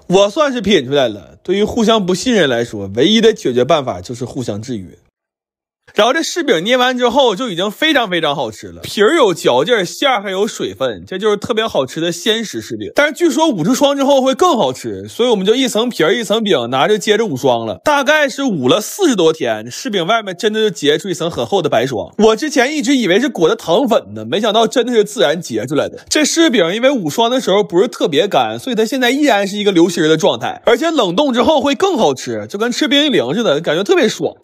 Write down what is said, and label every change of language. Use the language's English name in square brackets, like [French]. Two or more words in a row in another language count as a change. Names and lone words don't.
[Chinese] 我算是品出來了，對於互相不信任來說，唯一的解決辦法就是互相制約。然後這柿餅捏完之後就已經非常非常好吃了，皮兒有嚼勁，餡還有水分，這就是特別好吃的鮮食柿餅。但是據說5次霜之後會更好吃，所以我們就一層皮兒一層餅拿着接着5霜了。大概是捂了40多天，柿餅外面真的就結出一層很厚的白霜。我之前一直以為是裹的糖粉呢，沒想到真的是自然結出來的。這柿餅因為捂霜的時候不是特別乾，所以它現在依然是一個流心的狀態，而且冷凍之後會更好吃，就跟吃冰激凌似的，感覺特別爽。